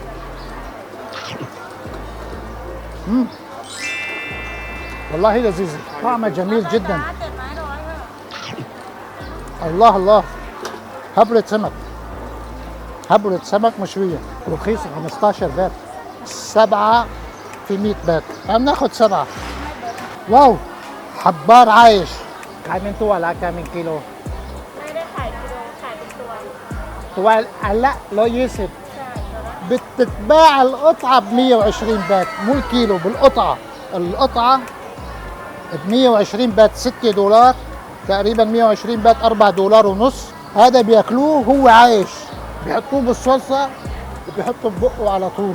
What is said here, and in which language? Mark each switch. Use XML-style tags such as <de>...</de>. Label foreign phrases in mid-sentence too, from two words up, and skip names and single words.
<ar>والله لذيذة، طعمها جميل جدا. الله الله، هبرة سمك، هبرة سمك مشوية ورخيصة 15 بات. 7 في 100 بات، عم ناخد 7. واو، حبار عايش.</ar> <th>ขายเป็นตัวละขายเป็นกิโล ไม่ได้ขายกิโลขายเป็นตัว ตัวอันละ120 ใช่ตัวละ</th> <ar>بتتباع القطعة ب 120 بات، مو الكيلو، بالقطعة. القطعة ب 120 بات، 6 دولار تقريبا. 120 بات 4 دولار ونص. هذا بياكلوه هو عايش، بيحطوه بالصلصة وبيحطوا ببقه على طول.</ar>